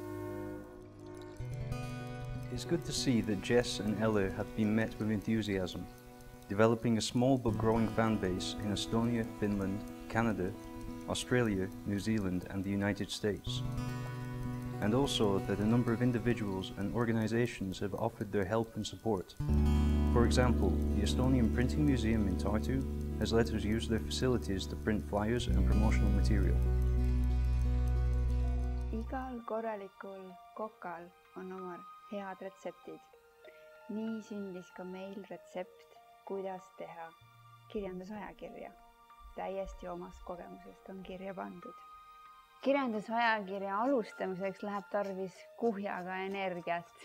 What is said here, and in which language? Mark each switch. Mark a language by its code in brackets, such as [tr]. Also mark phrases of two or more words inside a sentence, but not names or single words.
[en] It's good to see that Jess and Ella have been met with enthusiasm, developing a small but growing fan base in Estonia, Finland, Canada, Australia, New Zealand and the United States. And also that a number of individuals and organizations have offered their help and support. For example, the Estonian Printing Museum in Tartu has let us use their facilities to print flyers and promotional material. [et] Igal korralikul kokal on oma head retseptid. Nii sündis ka meil retsept, kuidas teha kirjandusajakirja. Täiesti omast kogemusest on kirja pandud. Kirjandusajakirja alustamiseks läheb tarvis kuhjaga energiat.